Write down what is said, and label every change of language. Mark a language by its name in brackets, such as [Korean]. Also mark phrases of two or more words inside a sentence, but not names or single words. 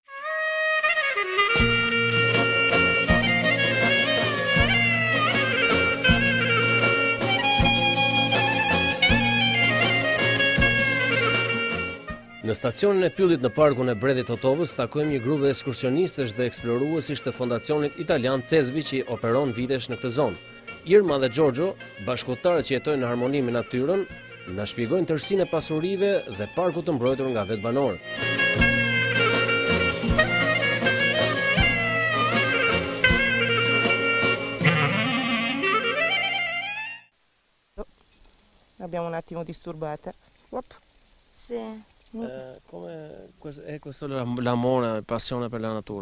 [Albanian] Në stacionin e pyllit në parkun e Bredit Totovës takojmë një grup ekskursionistësh dhe eksploruesish të fondacionit italian Cezvi që operon vitesh në këtë zonë. Irma dhe Giorgio, bashkëpunëtarët që jetojnë në harmoni me natyrën, na shpjegojnë tërësinë e pasurive dhe parkut të mbrojtur nga vetë banorët. [Italian] Abbiamo un attimo disturbata. Sì. Come questo l'amore, la passione per la natura?